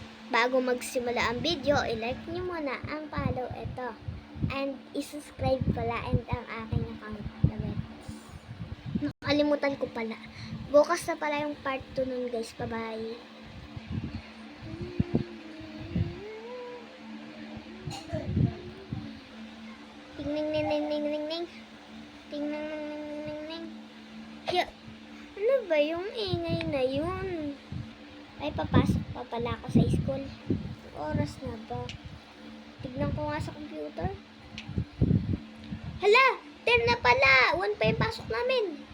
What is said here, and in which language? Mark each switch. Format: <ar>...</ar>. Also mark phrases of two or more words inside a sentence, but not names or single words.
<tl>Bago magsimula ang video, i-like nyo muna ang follow ito. And i-subscribe pala and ang aking account. Nakalimutan ko pala. Bukas na pala yung part 2 nun guys. Bye-bye. Ting-ning-ning-ning-ning-ning. Ting-ning-ning-ning-ning-ning. Ano ba yung ingay na yun? Ay, papasok pa pala ako sa school. Oras na ba? Tignan ko nga sa computer. Hala! 10 na pala! 1 pa yung pasok namin.</tl>